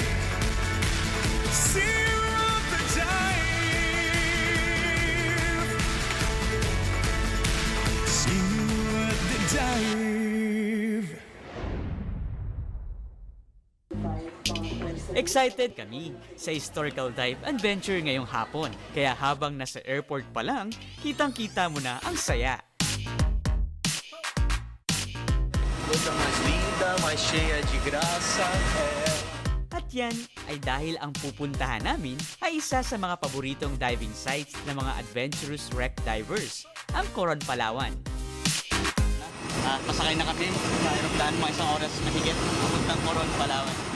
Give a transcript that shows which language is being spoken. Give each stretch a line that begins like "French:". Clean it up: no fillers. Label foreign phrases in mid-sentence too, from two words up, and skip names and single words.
English: See you at the dive. See you at the dive.
Filipino: Excited kami sa
English: historical dive adventure
Filipino: ngayong hapon. Kaya habang nasa airport pa lang, kitang-kita mo na ang saya.
Portuguese: Coisa mais linda, mais cheia de graça.
Filipino: At yan ay dahil ang pupuntahan namin ay isa sa mga paboritong
English: diving sites
Filipino: ng mga
English: adventurous wreck divers,
Filipino: ang Coron, Palawan. Pasakay na kami sa aeroplano, mga isang oras mahigit papuntang Coron, Palawan.